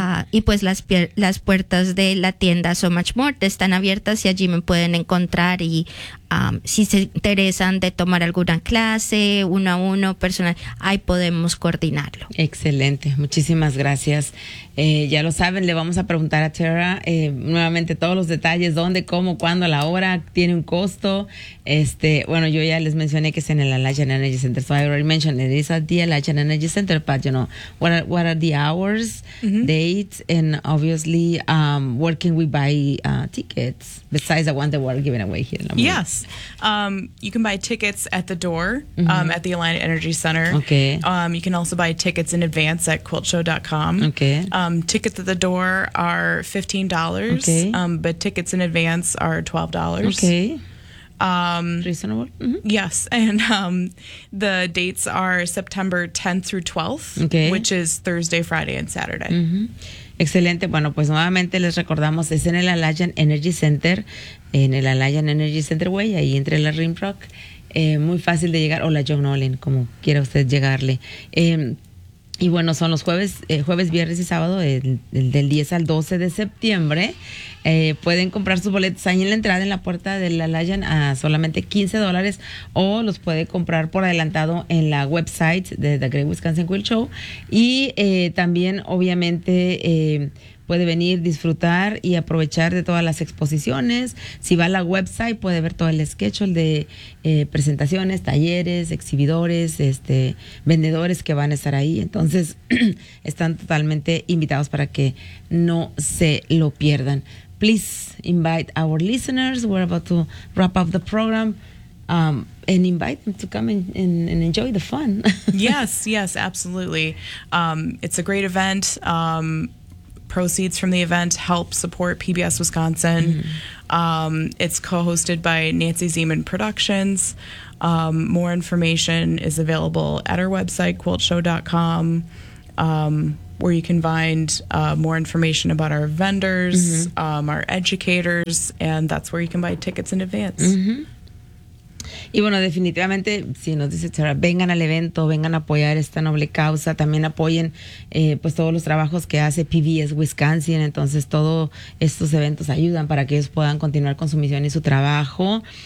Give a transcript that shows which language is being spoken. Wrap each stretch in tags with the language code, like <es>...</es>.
<es>Y pues las puertas de la tienda So Much More están abiertas y allí me pueden encontrar y si se interesan de tomar alguna clase, uno a uno, personal, ahí podemos coordinarlo. Excelente, muchísimas gracias. Ya lo saben, le vamos a preguntar a Tara nuevamente todos los detalles, dónde, cómo, cuándo, la hora, tiene un costo.</es> <en>Bueno, yo ya les mencioné que es en el Elijah and Energy Center, so I already mentioned it is at the Elijah and Energy Center, but you know, what are the hours, mm-hmm. dates, and obviously, where can we buy tickets, besides the one that we're giving away here in Lombardia? Yeah. You can buy tickets at the door mm-hmm. at the Alliant Energy Center. Okay. You can also buy tickets in advance at quiltshow.com. Okay. Tickets at the door are $15. Okay. But tickets in advance are $12. Okay. Reasonable? Mm-hmm. Yes. And the dates are September 10th through 12th, okay. which is Thursday, Friday, and Saturday.</en> <es>Mm-hmm. Excelente. Bueno, pues nuevamente les recordamos, es en el Alliant Energy Center. En el Alliant Energy Center Way, ahí entre la Rimrock, muy fácil de llegar, o la John Olin, como quiera usted llegarle. Y bueno, son los jueves, viernes y sábado, del 10 al 12 de septiembre. Pueden comprar sus boletos ahí en la entrada, en la puerta del Alliant, a solamente $15, o los puede comprar por adelantado en la website de The Great Wisconsin Quilt Show. Y también, obviamente, puede venir, disfrutar y aprovechar de todas las exposiciones. Si va a la website, puede ver todo el schedule de presentaciones, talleres, exhibidores, vendedores que van a estar ahí. Entonces, están totalmente invitados para que no se lo pierdan.</es> <en>Please invite our listeners. We're about to wrap up the program. And invite them to come and enjoy the fun. Yes, absolutely. It's a great event. Proceeds from the event help support PBS Wisconsin. Mm-hmm. It's co-hosted by Nancy Zeman Productions. More information is available at our website, quiltshow.com. where you can find more information about our vendors, mm-hmm. Our educators, and that's where you can buy tickets in advance.</en> <es>Mm-hmm. Y bueno, definitivamente, si nos dice Sara, vengan al evento, vengan a apoyar esta noble causa, también apoyen pues todos los trabajos que hace PBS Wisconsin, entonces todos estos eventos ayudan para que ellos puedan continuar con su misión y su trabajo.</es>